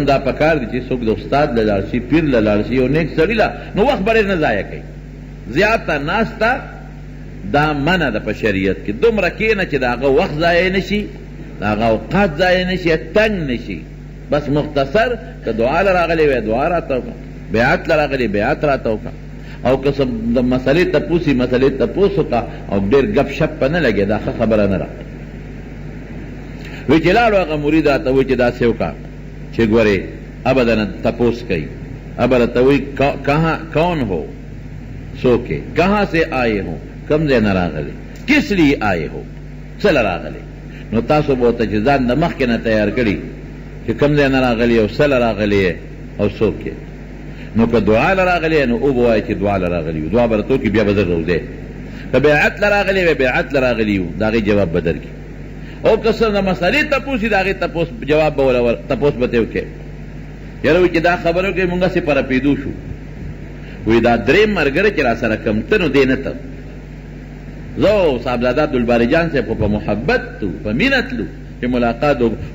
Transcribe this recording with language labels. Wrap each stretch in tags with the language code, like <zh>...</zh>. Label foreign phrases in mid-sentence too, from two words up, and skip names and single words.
<ps>دا پکار دي چې څوک د استاد له لاړ شي پیر له لاړ شي یو نیک سړي له نو وخت به ډېر نه ضایع کوي زیاته ناسته دا منع ده په شریعت کې دومره کښېنه چې د هغه وخت ضایع نه شي د هغه اوقات ضایع نه شي تنګ نه شي بس مختصر که دعا له راغلی وی دعا راته وکړه بیعت له راغلی بیعت راته وکړه او که څه د مسلې تپوسي مسلې تپوس وکړه او ډېر ګپ شپ په نه لګې دا ښه خبره نه راغله وی چې لاړو هغه مرید راته وایي چې داسې وکړه چې ګورې ابدا تپوس کوي ابا راته وایي</ps> <ur>کہاں کون ہو سوکے کہاں سے آئے ہو</ur> <ps>کم ځای نه راغلی</ps> <ur>کس لیے آئے ہو</ur> <ps>څه له راغلی نو تاسو به ورته چې ځان د مخکې نه تیار کړي چې کم ځای نه راغلی او څه له راغلی او څوک یې نو که دعا له راغلی نو او به وایي چې دعا له راغلی وو دعا به راته وکړي بیا به زر روځی که بیعت له راغلی وی بیعت له راغلی وو د هغې جواب به درکړي او که څه د مسلې تپوس وي د هغې تپوس جواب به تپوس به ته وکړي یاره وایي چې دا خبره وکړئ مونږ هسې په رپېدو شو وایي دا درېیم ملګری چې را سره کم ته نو دی نه ته زه صاحبزاده عبدالباری جان صاحب په محبت تو په مینه تلو چې ملاقات وکړو.</ps>